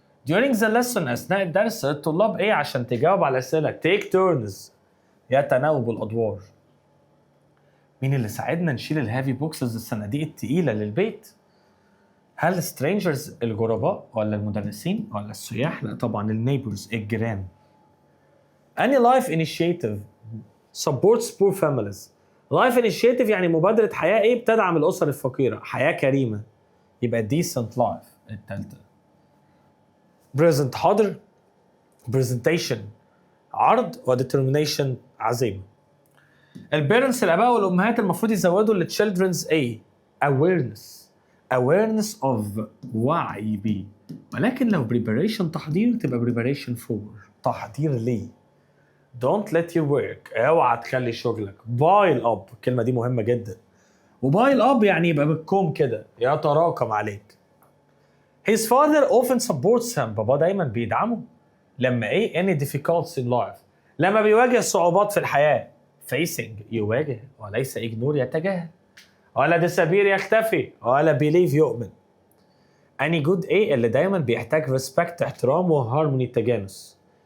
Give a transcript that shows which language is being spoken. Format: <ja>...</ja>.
<en>during the lesson</en> <ar>أثناء الدرس الطلاب إيه عشان تجاوب على الأسئلة take turns يتناوب الأدوار. مين اللي ساعدنا نشيل الهافي بوكسز الصناديق التقيلة للبيت؟ هل strangers الغرباء، ولا المدرسين، ولا السياح؟ لا طبعا النيبرز الجيران.</ar> <en>Any life initiative supports poor families.</en> <ar>life initiative يعني مبادرة حياة إيه بتدعم الأسر الفقيرة، حياة كريمة، يبقى decent life التالتة. present حاضر، presentation عرض، و determination عزيمة. البيرنتس الآباء والأمهات المفروض يزودوا للchildren's A awareness of وعي بيه، ولكن لو preparation تحضير تبقى preparation for تحضير ليه.</ar> <en>don't let your work</en> <ar>اوعى تخلي شغلك pile up، الكلمة دي مهمة جدا. وبايل up يعني يبقى بالكوم كده يتراكم عليك.</ar> <en>his father often supports him،</en> <ar>بابا دايما بيدعمه. لما ايه</ar> <en>any difficulties in life،</en> <ar>لما بيواجه صعوبات في الحياة. facing يواجه، وليس ignore يتجاهل، ولا disappear يختفي، ولا believe يؤمن. any good ايه اللي دايما بيحتاج respect احترام وهارموني تجانس.</ar>